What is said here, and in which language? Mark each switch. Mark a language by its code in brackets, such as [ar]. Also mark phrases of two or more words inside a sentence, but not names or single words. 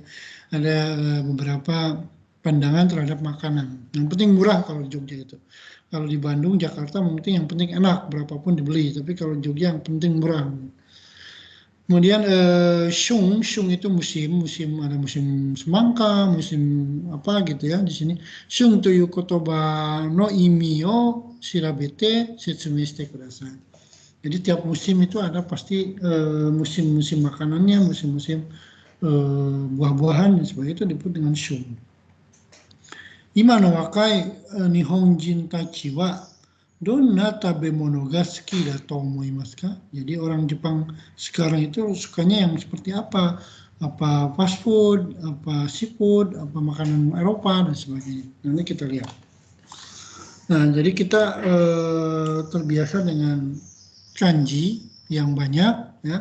[id] Ada beberapa pandangan terhadap makanan, yang penting murah kalau di Jogja itu. Kalau di Bandung, Jakarta mungkin yang penting enak, berapapun dibeli, tapi kalau di Jogja yang penting murah. Kemudian shung itu musim ada musim semangka, musim apa gitu ya di sini. [ja] 旬という言葉の意味を調べて説明してください. [id] Jadi tiap musim itu ada pasti musim-musim makanannya, musim-musim buah-buahan dan sebagainya, itu disebut dengan shung. [ja] 今の若い日本人たちはどんな食べ物が好きだと思いますか? [id] Jadi orang Jepang sekarang itu sukanya yang seperti apa? Apa [en] fast food, [id] apa seafood, apa makanan Eropa dan sebagainya. Nanti kita lihat. Nah, jadi kita terbiasa dengan kanji yang banyak ya.